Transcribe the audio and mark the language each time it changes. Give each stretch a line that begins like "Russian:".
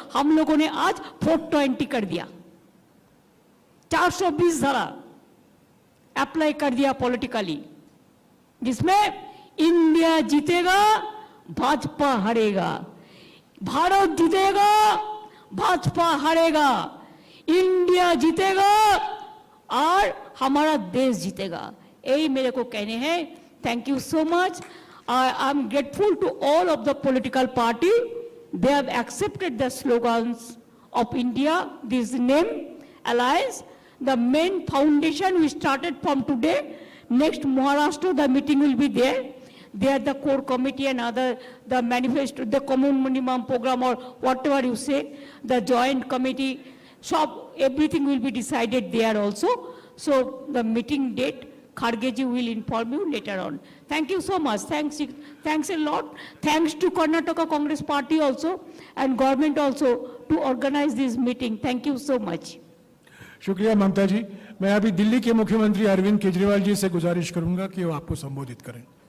Hindi: हम लोगों ने आज 420 कर दिया, 420 धारा अप्लाई कर दिया पॉलिटिकली, जिसमें इंडिया जीतेगा, भाजपा हारेगा, भारत जीतेगा, भाजपा हारेगा, इंडिया जीतेगा और हमारा देश जीतेगा। यही मेरे को कहने हैं।
English: Thank you so much. I am grateful to all of the political party. They have accepted the slogans of India, this name, alliance. The main foundation we started from today. Next Maharashtra, the meeting will be there. There the core committee and other, the manifesto, the common minimum program or whatever you say, the joint committee, so everything will be decided there also. So the meeting date, Kharge ji will inform you later on. Thank you so much. Thanks a lot. Thanks to Karnataka Congress Party also and government also to organize this meeting. Thank you so much.
Hindi: शुक्रिया ममता जी। मैं अभी दिल्ली के मुख्यमंत्री अरविंद केजरीवाल जी से गुजारिश करूंगा कि वो आपको संबोधित करें।